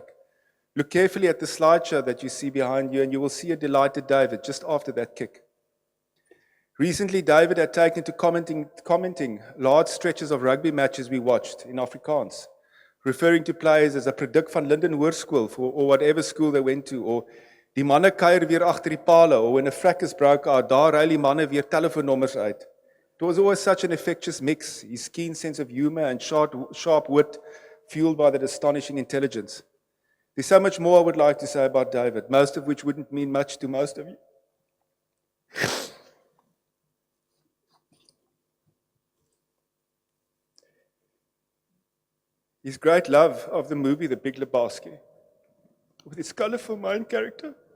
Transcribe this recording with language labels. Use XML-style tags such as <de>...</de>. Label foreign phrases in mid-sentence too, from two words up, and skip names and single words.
<en>Look carefully at the slideshow that you see behind you, and you will see a delighted David just after that kick. Recently, David had taken to commenting large stretches of rugby matches we watched in Afrikaans, referring to players as a product</en> <af>van Linden Hoërskool</af> <en>or whatever school they went to, or</en> <af>die manne kuier weer agter die pale,</af> <en>or when a fracas broke out,</en> <af>daar ry die manne weer telefoonnommers uit.</af> <en>It was always such an infectious mix, his keen sense of humor and sharp wit, fueled by that astonishing intelligence. There's so much more I would like to say about David, most of which wouldn't mean much to most of you. His great love of the movie The Big Lebowski, with its colorful main character,</en>